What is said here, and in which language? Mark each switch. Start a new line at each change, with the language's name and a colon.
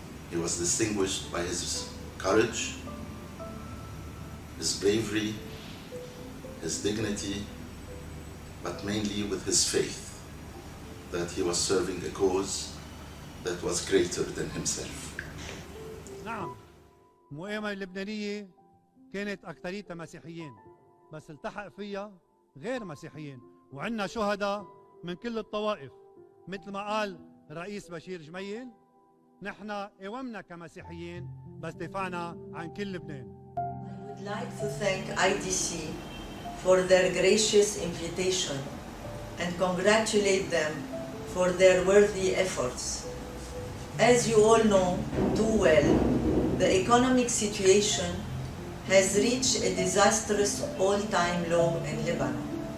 English: He was distinguished by his courage, his bravery, his dignity, but mainly with his faith that he was serving a cause that was greater than himself.
Arabic: نعم، المقاومة اللبنانية كانت أكثريتها مسيحيين، بس التحق فيها غير مسيحيين، وعندنا شهداء من كل الطوائف، مثل ما قال الرئيس بشير جميل، نحن قاومنا كمسيحيين بس دفعنا عن كل لبنان.
English: I would like to thank IDC for their gracious invitation and congratulate them for their worthy efforts. As you all know too well, the economic situation has reached a disastrous all-time low in Lebanon.